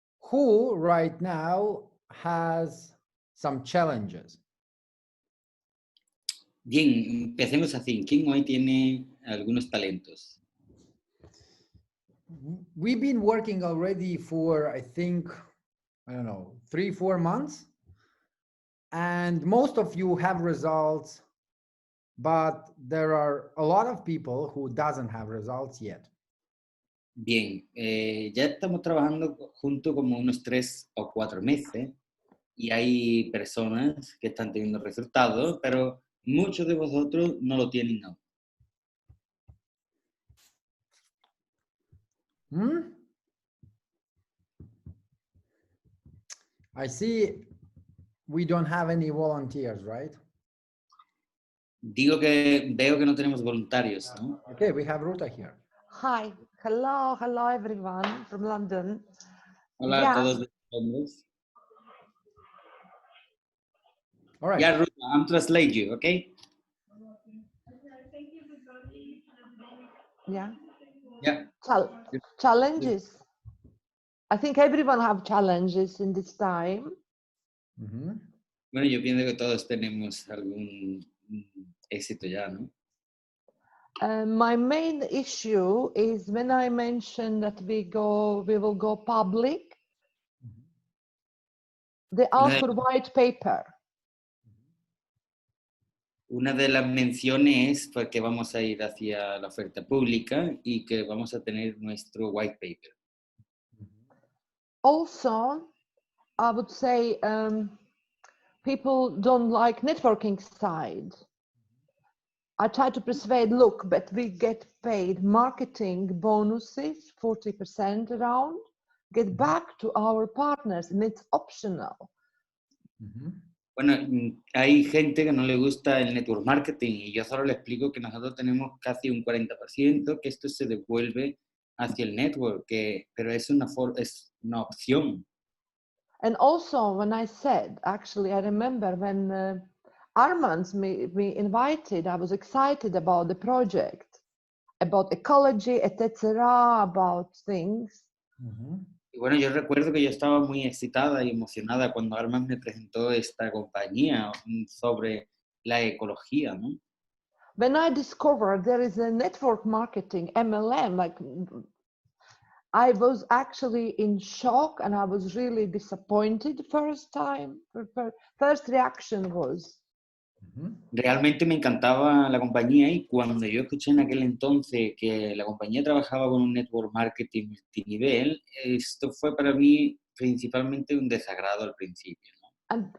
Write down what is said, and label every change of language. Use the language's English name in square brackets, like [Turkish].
[English] Who right now has some challenges? [Spanish] Bien, empecemos así. ¿Quién hoy tiene algunos talentos? [English] We've been working already for, I think, I don't know, 3-4 months. And most of you have results, but there are a lot of people who doesn't have results yet. [Spanish] Bien, ya estamos trabajando juntos como unos 3 o 4 meses y hay personas que están teniendo resultados, pero muchos de vosotros no lo tienen aún. [English] I see we don't have any volunteers, right? [Spanish] Veo que no tenemos voluntarios, ¿no? [English] Okay, we have Ruta here. Hi, hello everyone from London. [Spanish] Hola a todos de Londres. [English] All right. Yeah, Ruta, I'm translate you, okay? Yeah. Yeah. Challenges. I think everyone have challenges in this time. [Spanish] Bueno, yo pienso que todos tenemos algún éxito ya, ¿no? [English] My main issue is when I mentioned that we will go public, they ask for white paper. [Spanish] Una de las menciones fue que vamos a ir hacia la oferta pública y que vamos a tener nuestro white paper. [English] Also, I would say people don't like networking side. I try to persuade, look, but we get paid marketing bonuses, 40% around, get back to our partners, and it's optional. [Spanish] Bueno, hay gente que no le gusta el network marketing y yo solo le explico que nosotros tenemos casi un 40%, que esto se devuelve hacia el network, pero es una opción. [English] And also when I said, actually, I remember when Armand me invited, I was excited about the project, about ecology, etc., about things. [Spanish] Y bueno, yo recuerdo que yo estaba muy excitada y emocionada cuando Armand me presentó esta compañía sobre la ecología, ¿no? [English] When I discovered there is a network marketing, MLM, like I was actually in shock and I was really disappointed first time. First reaction was. [Spanish] Realmente me encantaba la compañía y cuando yo escuché en aquel entonces que la compañía trabajaba con un network marketing multinivel, esto fue para mí principalmente un desagrado al principio, ¿no?